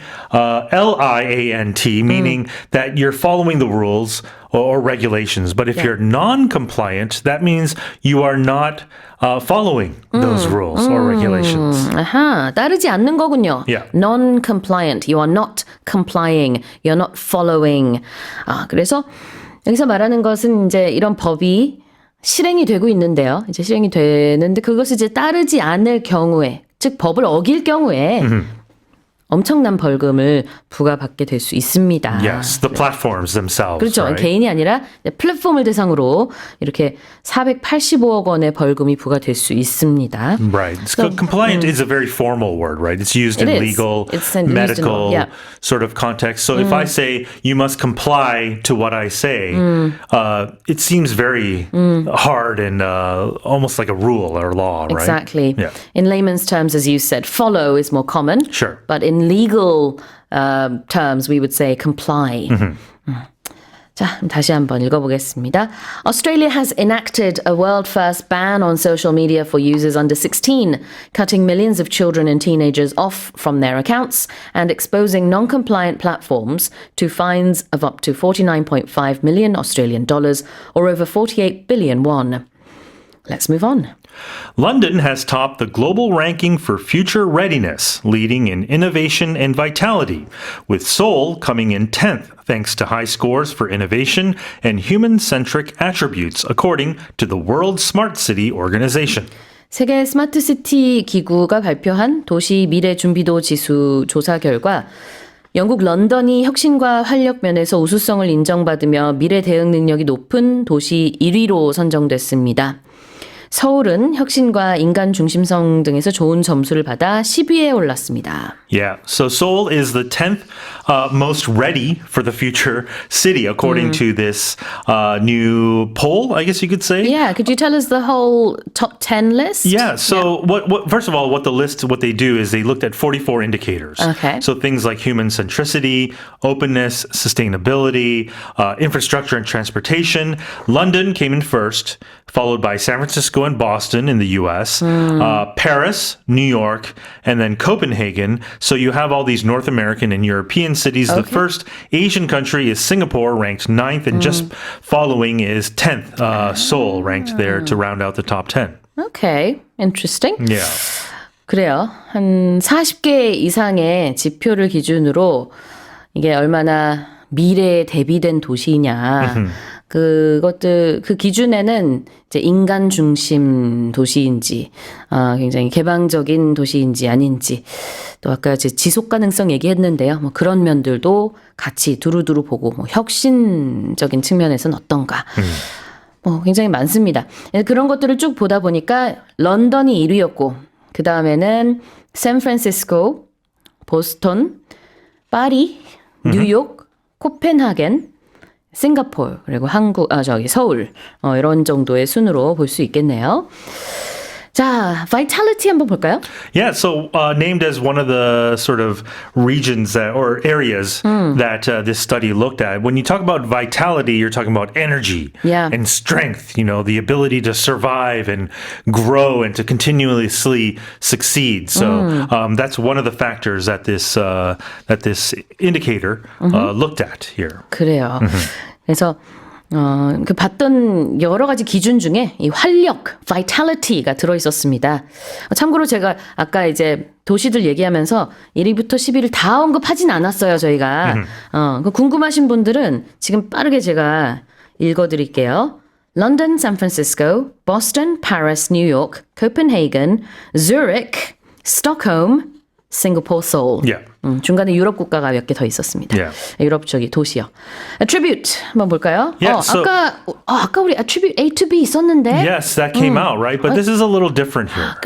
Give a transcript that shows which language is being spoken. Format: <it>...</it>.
<en>COMPLIANT, meaning that you're following the rules or regulations. But if you're non-compliant, that means you are not following those rules or regulations.</en> <ko>아하, 따르지 않는 거군요.</ko> <en>Yeah. Non-compliant. You are not complying. You're not following.</en> <ko>그래서 여기서 말하는 것은 이제 이런 법이 실행이 되고 있는데요. 이제 실행이 되는데 그것을 이제 따르지 않을 경우에, 즉 법을 어길 경우에 엄청난 벌금을 부과받게 될 수 있습니다.</ko> <en>Yes, the platforms themselves.</en> <ko>그렇죠.</ko> <en>Right?</en> <ko>개인이 아니라 플랫폼을 대상으로 이렇게 485억 원의 벌금이 부과될 수 있습니다.</ko> <en>Right. So compliant is a very formal word, right? It's used in is. legal, It's used in- medical yeah. sort of context. So if I say you must comply to what I say, it seems very hard and almost like a rule or law, right? Exactly. Yeah. In layman's terms, as you said, follow is more common. Sure. But in legal terms, we would say comply.</en> <ko>자, 다시 한번 읽어보겠습니다.</ko> <en>Australia has enacted a world-first ban on social media for users under 16, cutting millions of children and teenagers off from their accounts and exposing non-compliant platforms to fines of up to 49.5 million Australian dollars or over 48 billion won. Let's move on. London has topped the global ranking for future readiness, leading in innovation and vitality, with Seoul coming in 10th thanks to high scores for innovation and human-centric attributes, according to the World Smart City Organization.</en> <ko>세계 스마트 시티 기구가 발표한 도시 미래 준비도 지수 조사 결과 영국 런던이 혁신과 활력 면에서 우수성을 인정받으며 미래 대응 능력이 높은 도시 1위로 선정됐습니다. 서울은 혁신과 인간 중심성 등에서 좋은 점수를 받아 10위에 올랐습니다.</ko> <en>Yeah, so Seoul is the 10th most ready for the future city, according to this new poll, I guess you could say. Yeah, could you tell us the whole top 10 list? Yeah, so what first of all, what they do is they looked at 44 indicators. Okay. So things like human centricity, openness, sustainability, infrastructure and transportation. London came in first, followed by San Francisco and Boston in the US, Paris, New York, and then Copenhagen. So you have all these North American and European cities. The first Asian country is Singapore, ranked 9th, and just following is 10th, Seoul, ranked there to round out the top 10. Okay, interesting. Yeah.</en> <ko>그래요. 한 40개 이상의 지표를 기준으로 이게 얼마나 미래에 대비된 도시냐. 그것들 그 기준에는 이제 인간 중심 도시인지 굉장히 개방적인 도시인지 아닌지 또 아까 이제 지속 가능성 얘기했는데요. 뭐 그런 면들도 같이 두루두루 보고 뭐 혁신적인 측면에서는 어떤가. 뭐 굉장히 많습니다. 그런 것들을 쭉 보다 보니까 런던이 1위였고 그 다음에는 샌프란시스코, 보스턴, 파리, 뉴욕, 코펜하겐, 싱가포르 그리고 서울 이런 정도의 순으로 볼 수 있겠네요. 자, vitality 한번 볼까요?</ko> <en>Yeah, so named as one of the sort of regions or areas that this study looked at. When you talk about vitality, you're talking about energy and strength, the ability to survive and grow and to continuously succeed. So that's one of the factors that this indicator looked at here.</en> <ko>그래요. 그래서 그 봤던 여러 가지 기준 중에 이 활력, vitality가 들어 있었습니다. 참고로 제가 아까 이제 도시들 얘기하면서 1위부터 10위를 다 언급하진 않았어요, 저희가. 그 궁금하신 분들은 지금 빠르게 제가 읽어드릴게요.</ko> <en>London, San Francisco, Boston, Paris, New York, Copenhagen, Zurich, Stockholm, Singapore, Seoul. Yeah.</en> <ko>중간에 유럽 국가가 몇 개 더 있었습니다.</ko> <en>Yeah.</en> <ko>유럽 쪽이 도시요. Attribute 한번 볼까요?</ko> <en>Yeah, so-</en> <ko>아까 우리</ko> <en>attribute A to B</en> <ko>있었는데.</ko> <en>Yes, that came out, right? But this is a little different here.</en>